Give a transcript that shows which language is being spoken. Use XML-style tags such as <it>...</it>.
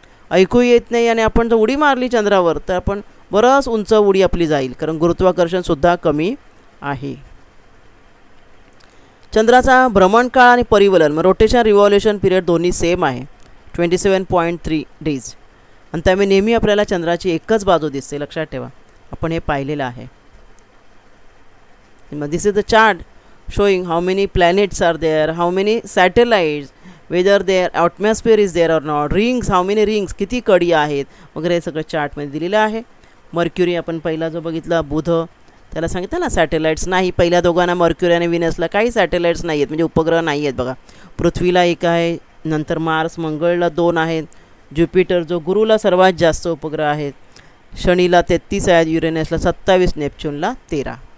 <mr>ऐकू येत नाही आणि आपण जर उडी मारली चंद्रावर तर आपण बरंच उंच उडी आपली जाईल, कारण गुरुत्वाकर्षणसुद्धा कमी आहे. चंद्राचा भ्रमणकाळ आणि परिवलन मग रोटेशन रिव्हॉल्युशन पिरियड दोन्ही सेम आहे, 27.3 डेज. आणि त्यामुळे नेहमी आपल्याला चंद्राची एकच बाजू दिसते, लक्षात ठेवा. आपण हे पाहिलेलं आहे. मग</mr> <en>this is the chart showing how many planets are there, how many satellites, whether their atmosphere is there or not, rings, how many rings,</en> <mr>किती कडी आहेत वगैरे सगळं चार्टमध्ये दिलेलं आहे. मर्क्युरी आपण पहिला जो बघितला बुध, त्याला सांगितलं ना सॅटेलाइट्स नाही. पहिल्या दोघांना मर्क्युरी आणि विनसला काही सॅटेलाइट्स नाही आहेत, म्हणजे उपग्रह नाही आहेत. बघा, पृथ्वीला 1 आहे, नंतर मार्स मंगळला 2 आहेत, ज्युपिटर जो गुरुला सर्वात जास्त उपग्रह आहेत, शनीला 33 आहेत, युरेनसला 27, नेपच्यूनला 13.</mr>